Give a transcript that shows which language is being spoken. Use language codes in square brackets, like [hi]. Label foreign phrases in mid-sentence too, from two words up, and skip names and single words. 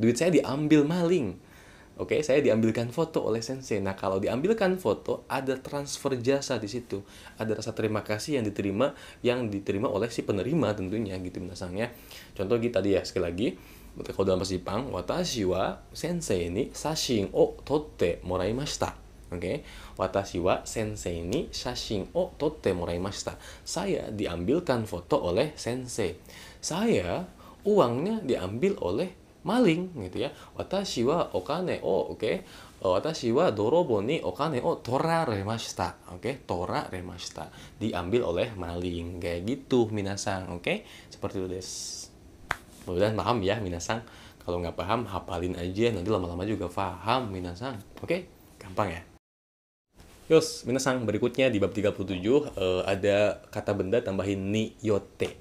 [id] Duit saya diambil maling. Oke, saya diambilkan foto oleh sensei. Nah, kalau diambilkan foto ada transfer jasa di situ. Ada rasa terima kasih yang diterima oleh si penerima tentunya gitu, minasang ya. Contoh gitu tadi ya, sekali lagi. Kalau dalam bahasa Jepang, [ja] 私は先生に写真を撮ってもらいました. Oke, 私は先生に写真を撮ってもらいました. [id] Saya diambilkan foto oleh sensei. Saya uangnya diambil oleh maling gitu ya. [ja] 私はお金を, oke. 私は泥棒にお金を取られました. Oke, toraremashita. [id] Diambil oleh maling kayak gitu, minasang. Oke, seperti itu des. Mudah-mudahan paham ya, minasang. Kalau nggak paham, hafalin aja, nanti lama-lama juga paham, minasang. Oke, gampang ya. Yos, minasang, berikutnya di bab 37 ada kata benda tambahin niyote.